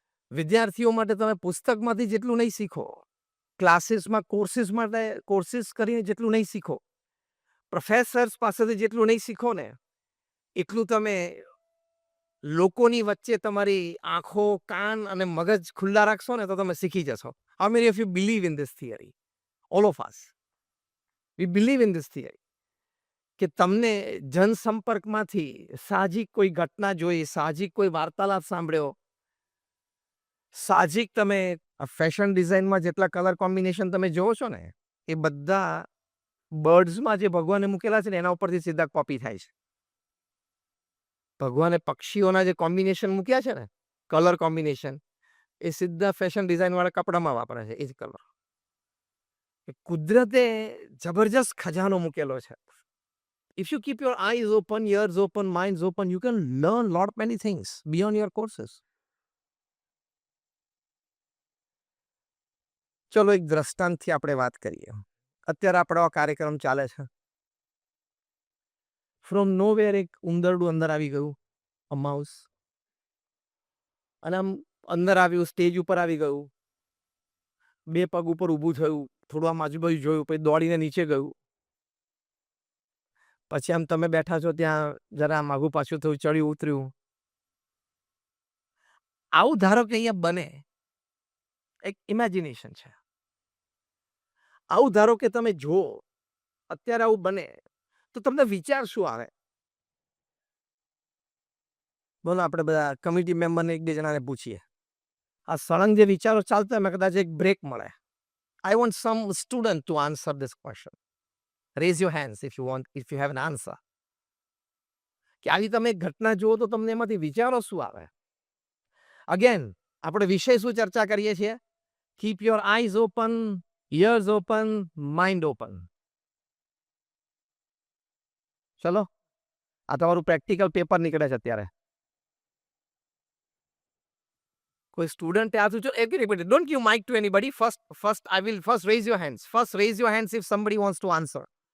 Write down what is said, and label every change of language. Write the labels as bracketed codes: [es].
[gu] વિદ્યાર્થીઓ માટે તમે પુસ્તકમાંથી જેટલું નહીં શીખો, ક્લાસીસમાં કોર્સિસ કરીને જેટલું નહીં શીખો, પ્રોફેસર્સ પાસેથી જેટલું નહીં શીખો ને, એટલું તમે લોકોની વચ્ચે તમારી આંખો, કાન અને મગજ ખુલ્લા રાખશો ને તો તમે શીખી જશો. [en] How many of you believe in this theory? All of us. We believe in this theory. [gu] કે તમને જનસંપર્કમાંથી સાહજિક કોઈ ઘટના જોઈ, સાહજિક કોઈ વાર્તાલાપ સાંભળ્યો, સાહજિક તમે ફેશન ડિઝાઇનમાં જેટલા કલર કોમ્બિનેશન તમે જોવો છો ને, એ બધા બર્ડ્સમાં જે ભગવાને મૂકેલા છે ને એના ઉપરથી સીધા કોપી થાય છે. ભગવાને પક્ષીઓના જે કોમ્બિનેશન મૂક્યા છે ને, કલર કોમ્બિનેશન, એ સીધા ફેશન ડિઝાઇનવાળા કપડામાં વાપરે છે એ જ કલર. કુદરતે જબરજસ્ત ખજાનો મૂકેલો છે. [en] If you keep your eyes open, ears open, minds open, you can learn lot many things beyond your courses. [gu] ચલો એક દ્રષ્ટાંતથી આપણે વાત કરીએ. અત્યારે આપણો આ કાર્યક્રમ ચાલે છે. [en] from nowhere [gu] એક ઉંદરડું અંદર આવી ગયું, [en] A mouse. [gu] અને આમ અંદર આવ્યું, સ્ટેજ ઉપર આવી ગયું, બે પગ ઉપર ઊભું થયું, થોડું આમ આજુબાજુ જોયું, પછી દોડીને નીચે ગયું. પછી આમ તમે બેઠા છો ત્યાં જરા માગું પાછું થયું, ચડ્યું ઉતર્યું. આવું ધારો કે અહીંયા બને, એક ઇમેજિનેશન છે. આવું ધારો કે તમે જુઓ, અત્યારે આવું બને, તો તમને વિચાર શું આવે? બોલો, આપણે બધા કમિટી મેમ્બરને એક બે જણાને પૂછીએ. આ સળંગ જે વિચારો ચાલતા એમાં કદાચ એક બ્રેક મળે. [en] I want some student to answer this question. Raise your hands if you have an answer. [gu] કે આવી તમે ઘટના જુઓ તો તમને એમાંથી વિચારો શું આવે? અગેન, આપણે વિષય શું ચર્ચા કરીએ છીએ? [en] Keep your eyes open, ears open, mind open. [gu] ચલો, આ તમારું પ્રેક્ટિકલ પેપર નીકળે છે અત્યારે. કોઈ સ્ટુડન્ટ આ શું? [en] everybody, don't give mic to anybody. First raise your hands. First raise your hands if somebody wants to answer.